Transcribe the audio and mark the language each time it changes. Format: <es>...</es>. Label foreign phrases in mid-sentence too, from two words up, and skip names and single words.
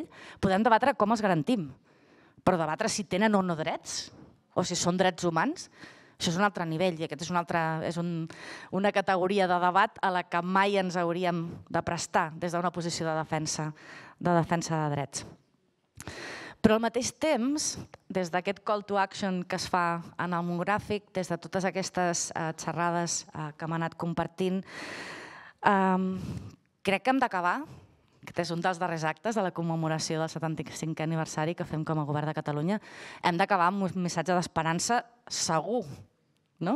<ca>Podem debatre com els garantim, però debatre si tenen o no drets, o si són drets humans, això és un altre nivell i aquest és una categoria de debat a la que mai ens hauríem de prestar des d'una posició de defensa de drets. Però al mateix temps, des d'aquest</ca> <en>call to action</en> <ca>que es fa en el monogràfic, des de totes aquestes xerrades que hem anat compartint, crec que hem d'acabar, aquest és un dels darrers actes de la commemoració del 75è aniversari que fem com a Govern de Catalunya, hem d'acabar amb un missatge d'esperança segur, no?</ca>